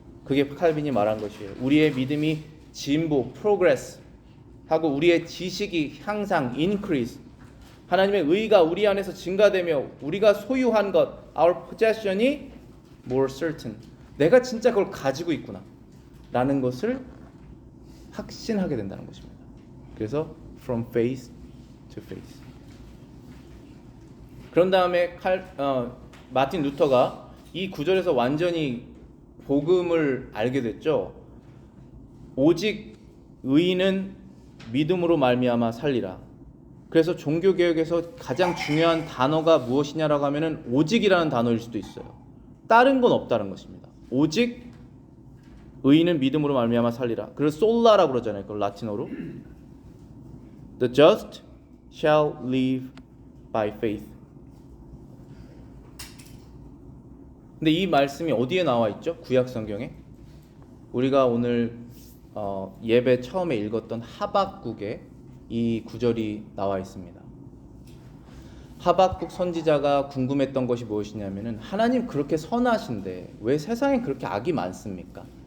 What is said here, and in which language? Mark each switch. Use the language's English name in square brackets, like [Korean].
[Korean] 그게 칼빈이 말한 것이에요. 우리의 믿음이 진보, progress 하고 우리의 지식이 향상, increase, 하나님의 의가 우리 안에서 증가되며 우리가 소유한 것, our possession이 more certain, 내가 진짜 그걸 가지고 있구나 라는 것을 확신하게 된다는 것입니다. 그래서 [English] from face to face. [Korean] 그런 다음에 마틴 루터가 이 구절에서 완전히 복음을 알게 됐죠. 오직 의인은 믿음으로 말미암아 살리라. 그래서 종교개혁에서 가장 중요한 단어가 무엇이냐라고 하면은 오직이라는 단어일 수도 있어요. 다른 건 없다는 것입니다. 오직 의인은 믿음으로 말미암아 살리라. 그래서 솔라라고 그러잖아요. 그걸 라틴어로. [English] The just shall live by faith. [Korean] 근데 이 말씀이 어디에 나와 있죠? 구약 성경에. 우리가 오늘 예배 처음에 읽었던 하박국에 이 구절이 나와 있습니다. 하박국 선지자가 궁금했던 것이 무엇이냐면은 하나님 그렇게 선하신데 왜 세상에 그렇게 악이 많습니까?